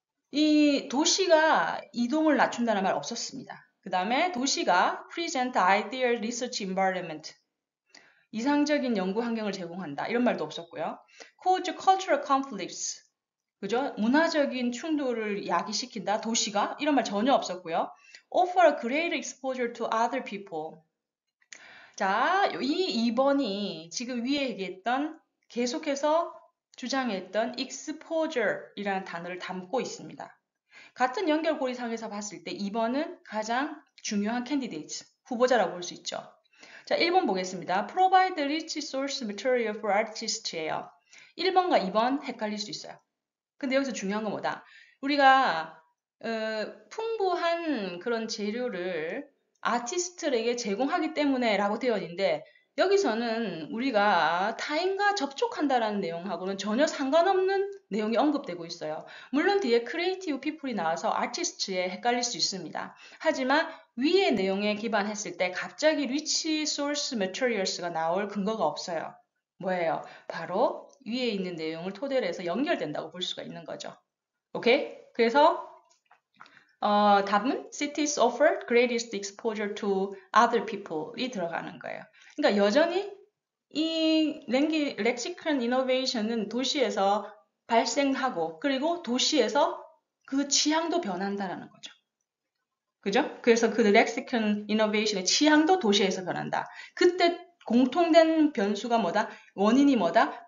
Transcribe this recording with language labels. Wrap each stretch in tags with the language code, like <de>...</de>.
<ko>이 도시가 이동을 낮춘다는 말 없었습니다. 그 다음에 도시가</ko> <en>present ideal research environment,</en> <ko>이상적인 연구 환경을 제공한다. 이런 말도 없었고요.</ko> <en>cause cultural conflicts,</en> <ko>그죠? 문화적인 충돌을 야기시킨다. 도시가 이런 말 전혀 없었고요.</ko> <en>offer greater exposure to other people.</en> <ko>자, 이 2번이 지금 위에 얘기했던 계속해서 주장했던 exposure이라는 단어를 담고 있습니다. 같은 연결고리상에서 봤을 때 2번은 가장 중요한 candidate, 후보자라고 볼 수 있죠. 자, 1번 보겠습니다.</ko> <en>Provide rich source material for artists예요.</en> <ko>1번과 2번 헷갈릴 수 있어요. 근데 여기서 중요한 건 뭐다? 우리가 풍부한 그런 재료를 아티스트에게 제공하기 때문에 라고 되어 있는데 여기서는 우리가 타인과 접촉한다라는 내용하고는 전혀 상관없는 내용이 언급되고 있어요. 물론 뒤에 크리에이티브 피플이 나와서 아티스트에 헷갈릴 수 있습니다. 하지만 위의 내용에 기반했을 때 갑자기</ko> <en>rich source materials</en> <ko>가 나올 근거가 없어요. 뭐예요? 바로 위에 있는 내용을 토대로 해서 연결된다고 볼 수가 있는 거죠. 오케이? 그래서 답은</ko> <en>cities offer greatest exposure to other people</en> <ko>이 들어가는 거예요. 그러니까 여전히 이 렉시컬 이노베이션은 도시에서 발생하고 그리고 도시에서 그 취향도 변한다라는 거죠. 그죠? 그래서 그 렉시컨 이노베이션의 취향도 도시에서 변한다. 그때 공통된 변수가 뭐다? 원인이 뭐다?</ko>